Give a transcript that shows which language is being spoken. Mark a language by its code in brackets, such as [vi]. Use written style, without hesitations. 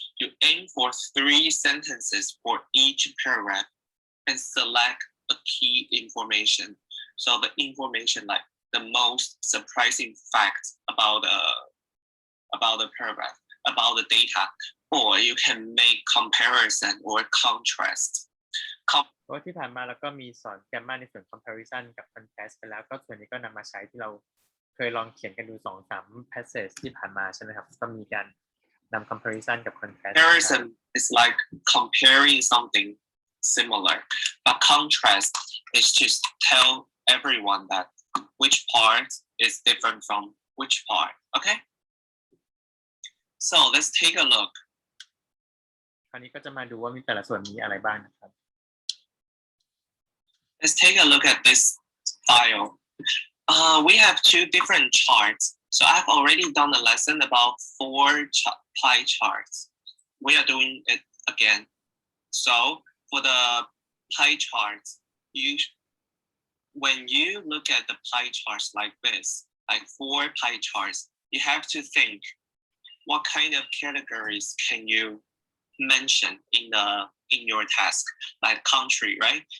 [en] You aim for 3 sentences for each paragraph and select a key information. So the information like the most surprising facts about the paragraph, about the data, or you can make comparison or contrast. [th] เพราะที่ผ่านมาเราก็มีสอนแกมมาในส่วน comparison กับ contrast ไปแล้วก็ส่วนนี้ก็นำมาใช้ที่เราเคยลองเขียนกันดู 2-3 passage ที่ผ่านมาใช่ไหมครับก็มีการนำ comparison กับ contrast [en] Comparison is like comparing something similar, but contrast is to tell everyone that which part is different from which part. Okay? So let's take a look. [th] คราวนี้ก็จะมาดูว่ามีแต่ละส่วนมีอะไรบ้างนะครับ [en] Let's take a look at this file. We have 2 different charts. So I've already done a lesson about 4 pie charts. We are doing it again. So for the pie charts, when you look at the pie charts like this, like 4 pie charts, you have to think what kind of categories can you mention in your task, like country, right?